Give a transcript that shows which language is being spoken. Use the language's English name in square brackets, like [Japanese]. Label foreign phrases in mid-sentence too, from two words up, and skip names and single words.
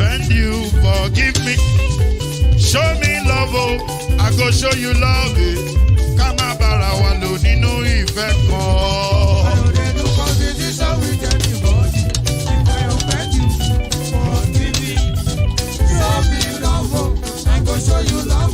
[Nigerian Pidgin] Forgive me, show me love, I go show you love. [Yoruba] ká má bára wa lò nínú ìfẹ́ kan. [Nigerian Pidgin] I know they do competition with anybody. If I offend you, forgive me. Show me love, I go show you love.